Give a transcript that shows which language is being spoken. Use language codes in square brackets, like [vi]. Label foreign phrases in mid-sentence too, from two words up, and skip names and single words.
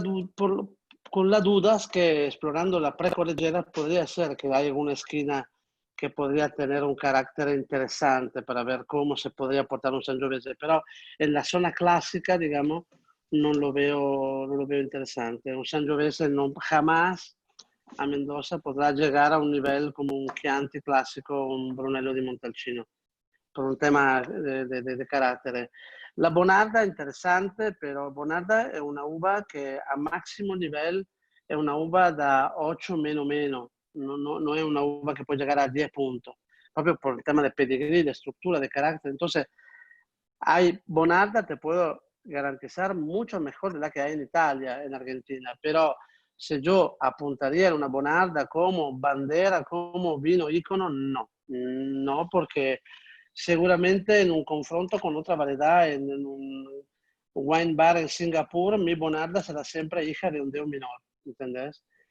[es] Con la duda es que explorando la pre-cordillera podría ser que hay alguna esquina que podría tener un carácter interesante para ver cómo se podría portar un Sangiovese, pero en la zona clásica, digamos, no lo veo interesante. Un Sangiovese jamás a Mendoza podrá llegar a un nivel como un Chianti clásico, un Brunello di Montalcino, por un tema de carácter. [it] La Bonarda è interessante, però Bonarda è una uva che a massimo livello è una uva da 8 meno meno, [es] no es una uva que puede llegar a 10 puntos, proprio por el tema de pedigrí, de estructura, de carácter. Entonces, hay Bonarda, te puedo garantizar, mucho mejor de la que hay en Italia, en Argentina, pero si yo apuntaría a una Bonarda como bandera, como vino ícono, no, porque seguramente en un confronto con otra variedad, en un wine bar en Singapur, mi Bonarda será siempre hija de un dedo menor, ¿entendés?